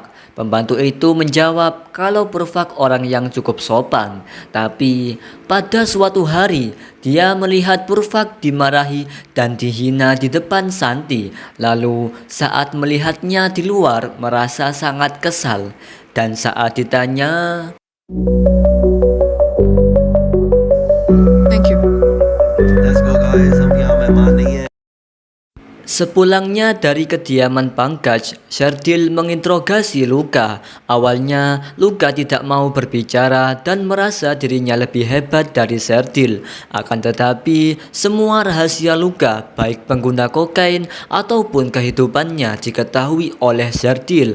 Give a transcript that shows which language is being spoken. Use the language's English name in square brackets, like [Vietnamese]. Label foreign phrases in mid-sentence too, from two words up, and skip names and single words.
[Indonesian] Pembantu itu menjawab kalau Purvak orang yang cukup sopan. Tapi pada suatu hari, dia melihat Purvak dimarahi dan dihina di depan Santi. Lalu saat melihatnya di luar, merasa sangat kesal. Dan saat ditanya, [English] Let's go guys, [Hindi] हम यहाँ मेहमान नहीं हैं. [Indonesian] sepulangnya dari kediaman Pankaj, Serdil menginterogasi Luka. Awalnya, Luka tidak mau berbicara dan merasa dirinya lebih hebat dari Serdil. Akan tetapi, semua rahasia Luka, baik pengguna kokain ataupun kehidupannya diketahui oleh Serdil.